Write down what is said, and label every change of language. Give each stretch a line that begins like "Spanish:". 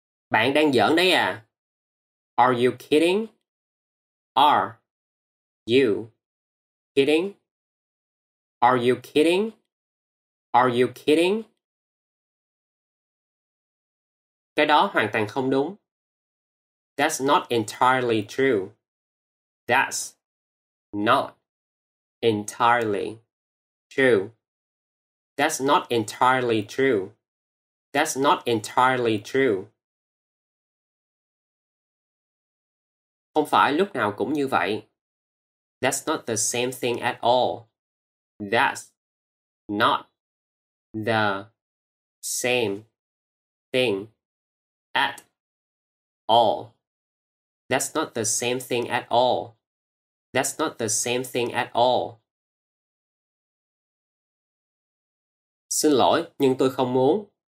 Vietnamese: Bạn đang giỡn đấy à?
English: Are you kidding? Are you kidding? Are you kidding? Are you kidding?
Vietnamese: Cái đó hoàn toàn không đúng.
English: That's not entirely true. That's not entirely true. That's not entirely true. That's not entirely true.
Vietnamese: Không phải lúc nào cũng như vậy.
English: That's not the same thing at all. That's not the same thing at all. That's not the same thing at all. That's not the same thing at all.
Vietnamese: Xin lỗi, nhưng tôi không muốn.